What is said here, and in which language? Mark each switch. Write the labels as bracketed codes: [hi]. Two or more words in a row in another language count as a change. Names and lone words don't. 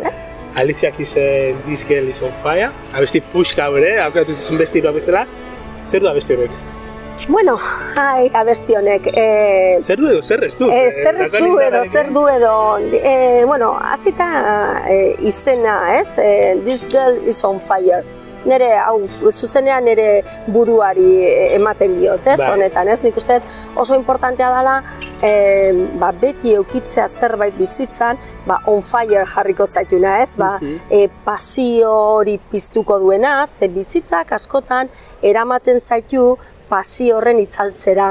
[eu] Alicia izen This Girl is on Fire, abesti puxka bere, akatu duzun bestiroa bezala. Zer du abesti honek? Bueno, abesti honek... Zer du edo, zer ez du? Zer du edo, bueno, hasita izena, ez? This Girl is on Fire. Nere, zuzenean nere buruari ematen diot, ez, honetan, ez, nik uste oso importantea dela, beti eukitzea zerbait bizitzan, [en] on fire [eu] jarriko zaituna, ez, pasio hori piztuko duena, ze bizitzak askotan eramaten zaitu pasio horren itzaltzera.